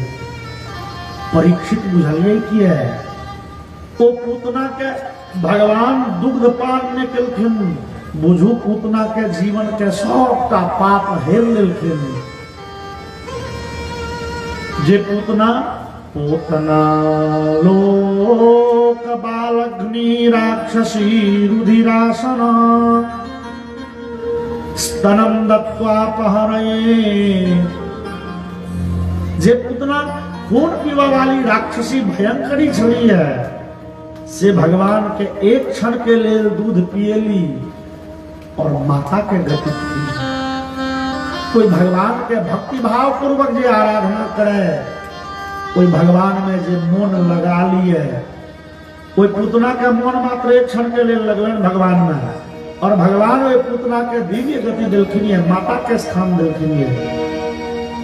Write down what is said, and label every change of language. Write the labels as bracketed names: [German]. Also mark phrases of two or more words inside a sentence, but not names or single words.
[Maithili] परीक्षित बुझलिए कि है ओ पूतना के भगवान दुग्ध पान में केलखिन बुझू पूतना के जीवन के सबटा पाप हेल लेलखिन जे पूतना पूतना [Sanskrit] लोक बालग्नि राक्षसी रुधिरासना स्तनम दत्वा पहरये [Maithili] जे पूतना खून पीवा वाली राक्षसी भयंकरी छली है से भगवान के एक क्षण के लिए दूध पिएली और माता के गति की। कोई भगवान के भक्ति भाव पूर्वक जे आराधना करे कोई भगवान में जे मन लगा लिए कोई पूतना के मन मात्र एक क्षण के लिए लगलन भगवान में और भगवान वे पूतना के दिव्य गति दिलखिन है माता के स्थान दिलखिन है।